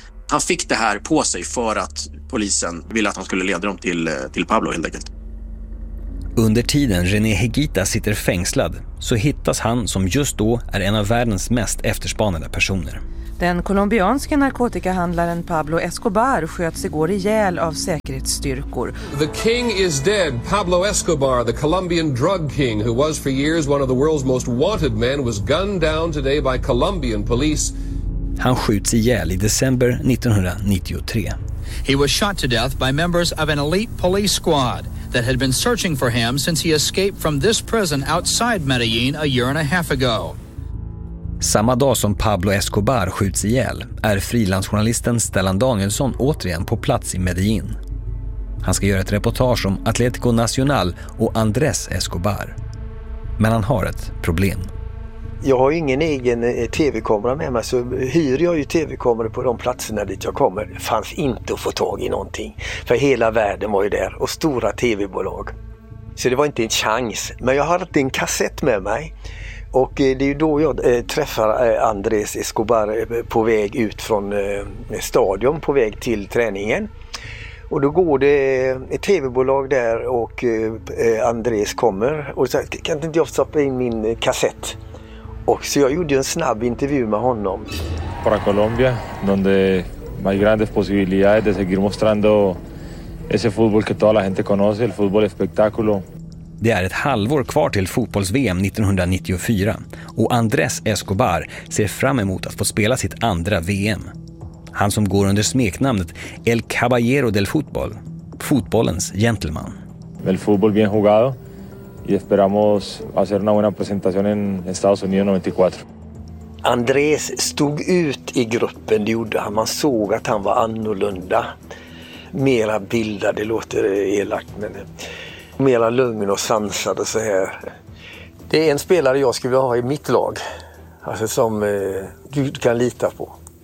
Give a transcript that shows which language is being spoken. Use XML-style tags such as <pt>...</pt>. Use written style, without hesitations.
<sv>Han fick det här på sig för att polisen ville att han skulle leda dem till Pablo helt enkelt. Under tiden René Higuita sitter fängslad så hittas han som just då är en av världens mest efterspanade personer. Den colombianske narkotikahandlaren Pablo Escobar sköts igår ihjäl av säkerhetsstyrkor.</sv> <en>The king is dead. Pablo Escobar, the Colombian drug king who was for years one of the world's most wanted men, was gunned down today by Colombian police.</en> <sv>Han skjuts ihjäl i december 1993.</sv> <en>He was shot to death by members of an elite police squad that had been searching for him since he escaped from this prison outside Medellin a year and a half ago.</en> <sv>Samma dag som Pablo Escobar skjuts ihjäl är frilansjournalisten Stellan Danielsson återigen på plats i Medellin. Han ska göra ett reportage om Atlético Nacional och Andrés Escobar. Men han har ett problem. Jag har ingen egen tv-kamera med mig, så hyr jag ju tv-kameror på de platserna dit jag kommer. Det fanns inte att få tag i någonting, för hela världen var ju där och stora tv-bolag. Så det var inte en chans, men jag har alltid en kassett med mig. Och det är ju då jag träffar Andrés Escobar på väg ut från stadion, på väg till träningen. Och då går det ett tv-bolag där och Andrés kommer och säger, kan inte jag stoppa in min kassett? Och så jag gjorde en snabb intervju med honom.</sv> <es>Para Colombia, donde hay grandes posibilidades de seguir mostrando ese fútbol que toda la gente conoce, el fútbol espectáculo.</es> <sv>Det är ett halvår kvar till fotbolls-VM 1994 och Andrés Escobar ser fram emot att få spela sitt andra VM. Han som går under smeknamnet El Caballero del Fútbol, fotbollens gentleman.</sv> <es>El fútbol bien jugado y esperamos hacer una buena presentación en Estados Unidos 94.</es> <sv>Andrés stod ut i gruppen, det gjorde han. Man såg att han var annorlunda. Mera bildad, det låter elakt, men mera lugn och sansad och så här. Det är en spelare jag skulle ha i mitt lag, alltså som du kan lita på.</sv>